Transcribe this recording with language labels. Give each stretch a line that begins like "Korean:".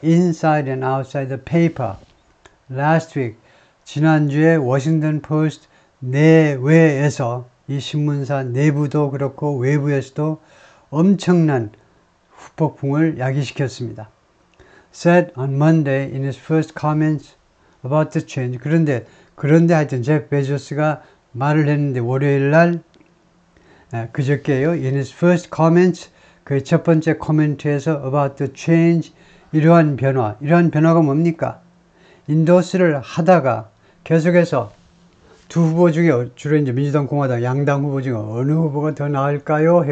English: Inside and outside the paper. Last week,
Korean: 지난주에 워싱턴 포스트 내외에서 이 신문사 내부도 그렇고 외부에서도 엄청난 후폭풍을 야기시켰습니다.
English: Said on Monday in his first comments about the change.
Korean: 그런데 하여튼 제프 베조스가 말을 했는데 월요일 날 그저께요.
English: In his first comments,
Korean: 그 첫 번째 코멘트에서
English: about the change,
Korean: 이러한 변화가 뭡니까? 인도스를 하다가 계속해서 두 후보 중에 주로 이제 민주당, 공화당, 양당 후보 중에 어느 후보가 더 나을까요?